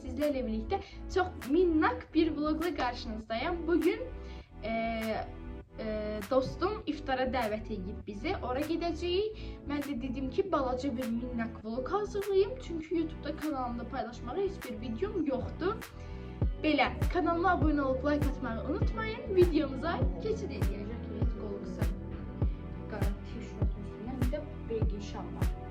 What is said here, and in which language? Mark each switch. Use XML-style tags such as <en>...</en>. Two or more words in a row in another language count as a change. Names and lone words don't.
<tr>ile birlikte çok minnak bir vlogla karşınızdayım.</tr> <az>Bugün dostum iftara dəvət edib bizi. Ora gedəcəyik. Mən də dedim ki, balaca bir minnak vlog hazırlayayım. Çünki YouTube'da kanalımda paylaşmağa heç bir videom yoxdur. Belə, kanalıma abunə olub like atmağı unutmayın. Videomuza keçid edəcək. Qolu qısa. Garanti şortun üstündən bir də belgi şalvar.</az>